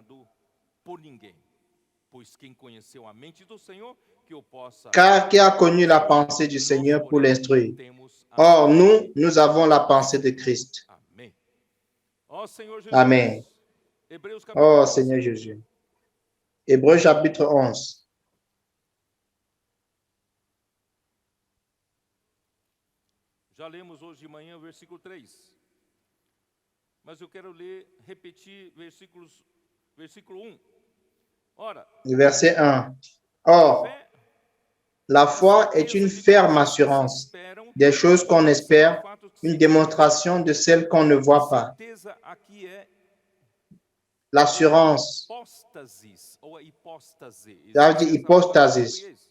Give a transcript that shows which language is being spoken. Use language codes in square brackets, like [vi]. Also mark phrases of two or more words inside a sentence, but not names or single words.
[fr] Car qui a connu la pensée du Seigneur pour l'instruire? Or, nous avons la pensée de Christ. Amen. Oh Seigneur Jésus. Hébreux chapitre 11. [pt] Já lemos hoje de manhã o versículo 3. Mas eu quero repetir versículo 1. Ora, [fr] verset 1. Or, la foi est une ferme assurance des choses qu'on espère, une démonstration de celles qu'on ne voit pas. L'assurance. Ça veut dire hypostasis.